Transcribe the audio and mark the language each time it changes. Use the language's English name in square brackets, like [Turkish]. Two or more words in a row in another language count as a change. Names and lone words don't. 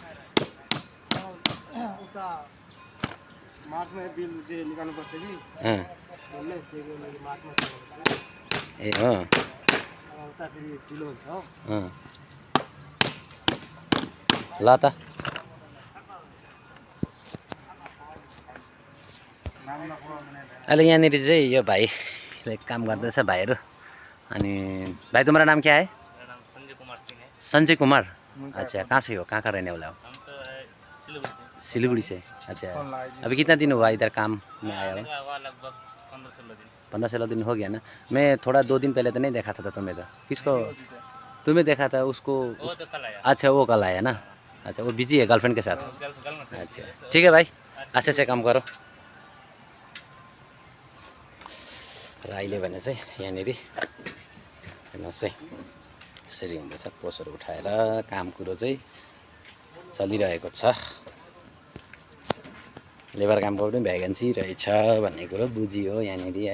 [Nepali] ए हो ल त अहिले यहाँनिर चाहिँ यो भाइले काम गर्दैछ भाइहरू। [Hindi] अनि भाई तुम्हारा नाम क्या है? संजय कुमार। अच्छा, कहाँ से हो? कहाँ का रहने वाला हो? सिलीगुड़ी से। अच्छा, अभी कितना दिन हुआ इधर काम में आया हुआ? लगभग 15-16 दिन हो गया ना। मैं थोड़ा 2 दिन पहले तो नहीं देखा था तुम्हें। तो किसको तुम्हें देखा था? उसको अच्छा, वो कल आया ना। अच्छा, वो बिजी है गर्लफ्रेंड के साथ। अच्छा ठीक है भाई, अच्छे से काम करो। [Nepali] र अहिले भने चाहिँ यहाँनिर हेर्नुहोस् है, यसरी हुँदैछ। पोसहरू उठाएर काम कुरो चाहिँ चलिरहेको छ। लेबर कामको पनि भ्याकेन्सी रहेछ भन्ने कुरो बुझियो यहाँनिर है।